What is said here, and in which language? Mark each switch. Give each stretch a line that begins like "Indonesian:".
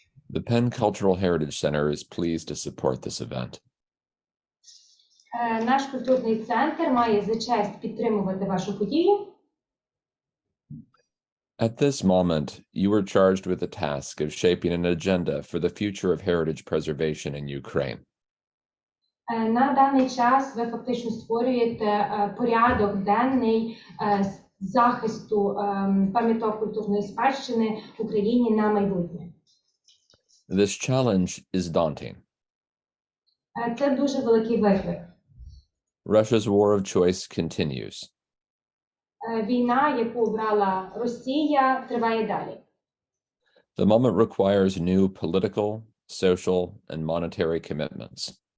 English: The Penn Cultural Heritage Center is pleased to support this event.
Ukrainian: Наш культурний центр має за честь підтримувати вашу подію.
English: At this moment, you are charged with the task of shaping an agenda for the future of heritage preservation in Ukraine.
Ukrainian: На даний час ви фактично створюєте порядок денний захисту пам'яток культурної спадщини в Україні на майбутнє.
English: This challenge is daunting.
Ukrainian: Це дуже великий виклик.
English: Russia's war of choice continues.
Ukrainian: Війна, яку обрала Росія, триває далі.
English: The moment requires new political, social, and monetary commitments.